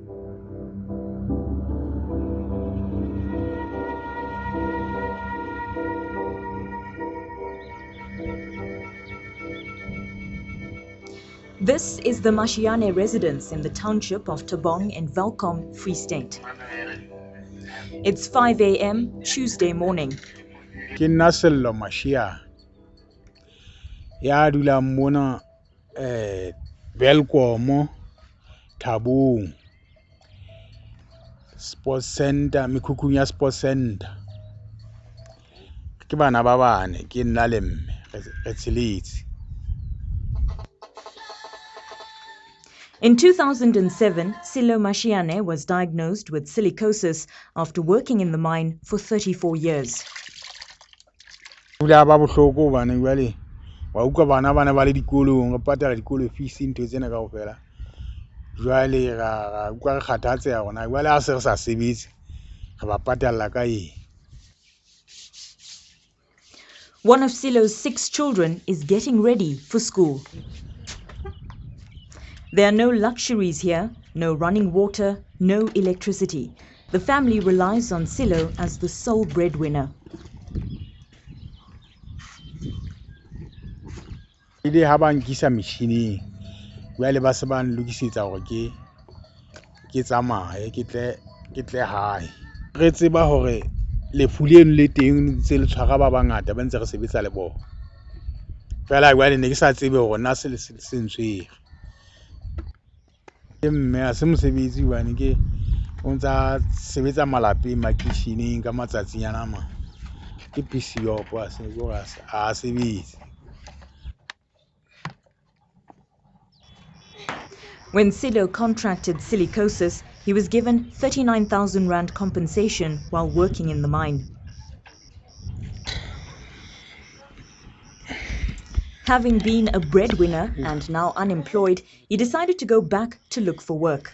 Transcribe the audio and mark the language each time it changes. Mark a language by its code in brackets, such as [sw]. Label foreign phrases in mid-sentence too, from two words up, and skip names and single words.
[en] This is the Mashiane residence in the township of Tabong in Welkom, Free State. It's 5 a.m. Tuesday morning. [st] Ke Nasello Mashia ya dula mona Welkom Tabong Sports Center, Mikhukhung ya Sports Center. Ke bana ba bane ke nna le mme re tshiletse. [en] In 2007, Silo Mashiane was diagnosed with silicosis after working in the mine for 34 years. [st] Dula ba bohloko bana jwale wa utlwa bana ba le dikolong ga patala dikolo fees ntho tsena kaofela. Jwale ga utlwa re kgathatseha gona jwale a se re sa sebetse re ba patalla ka eng. [en] One of Silo's 6 children is getting ready for school. There are no luxuries here, no running water, no electricity. The family relies on Silo as the sole breadwinner. [st] Ile ha ba nkisa metjhineng jwale ba se ba nlokisetsa hore ke tsamaye ke tle hae. Re tseba hore lefu leno le teng ntse le tshwara ba bangata ba ntse re sebetsa le bona. Fela jwale ne ke sa tsebe hore na se ntshwere. Mme a se mosebetsi hobane ke o ntsa sebetsa malapeng makitjheneng ka matsatsinyana ma ke PCO a se go a sebetsa. [en] When Silo contracted silicosis, he was given 39,000 rand compensation while working in the mine. Having been a breadwinner and now unemployed, he decided to go back to look for work.